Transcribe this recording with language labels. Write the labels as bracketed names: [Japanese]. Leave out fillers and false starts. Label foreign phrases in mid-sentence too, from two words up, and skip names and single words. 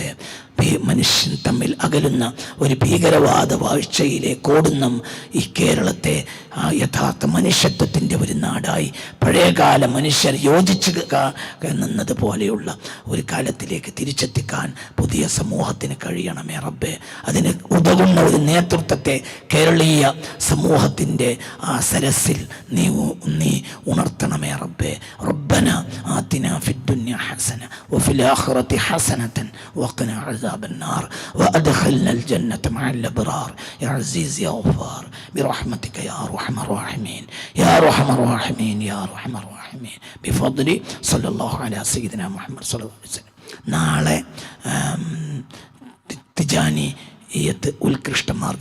[Malayalam] മനുഷ്യൻ തമ്മിൽ അകലുന്ന ഒരു ഭീകരവാദ വാഴ്ചയിലേക്ക് ഓടുന്ന ഈ കേരളത്തെ യഥാർത്ഥ മനുഷ്യത്വത്തിൻ്റെ ഒരു നാടായി, പഴയകാല മനുഷ്യർ യോജിച്ച് നിന്നത് പോലെയുള്ള ഒരു കാലത്തിലേക്ക് തിരിച്ചെത്തിക്കാൻ പുതിയ സമൂഹത്തിന് കഴിയണമേ റബ്ബേ. അതിന് ഉതകുന്ന ഒരു നേതൃത്വത്തെ കേരളീയ സമൂഹത്തിൻ്റെ ആ സരസിൽ നീ ഉണർത്തണമേ റബ്ബേ. [Arabic] ربنا آتنا في الدنيا حسنة وفي الآخرة حسنة وقنا عذاب النار وأدخلنا الجنة مع الأبرار يا عزيز يا غفار برحمتك يا أرحم الراحمين يا أرحم الراحمين يا أرحم الراحمين بفضل صلى الله على سيدنا محمد صلى الله عليه وسلم. [Malayalam] നാളെ തിജാനിയത്ത് ഉത്കൃഷ്ട മാർഗം